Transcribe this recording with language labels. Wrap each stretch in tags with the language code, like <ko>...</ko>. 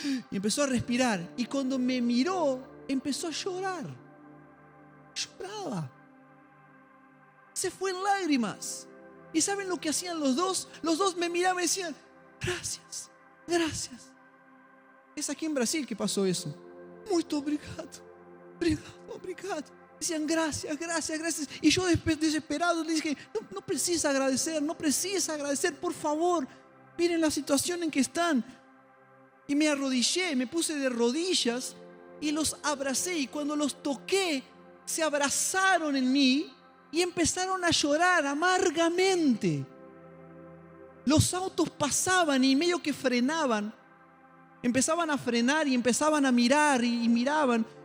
<es>Y empezó a respirar. Y cuando me miró, empezó a llorar. Lloraba. Se fue en lágrimas. ¿Y saben lo que hacían los dos? Los dos me miraban y decían, gracias, gracias. Es aquí en Brasil que pasó eso.</es> <pt>Muito obrigado, obrigado, obrigado.</pt> <es>Decían gracias, gracias, gracias. Y yo desesperado le dije, no precisa agradecer, no precisa agradecer, por favor. Miren la situación en que están. Y me arrodillé, me puse de rodillas y los abracé. Y cuando los toqué, se abrazaron en mí y empezaron a llorar amargamente. Los autos pasaban y medio que frenaban. Empezaban a frenar y empezaban a mirar y miraban.</es>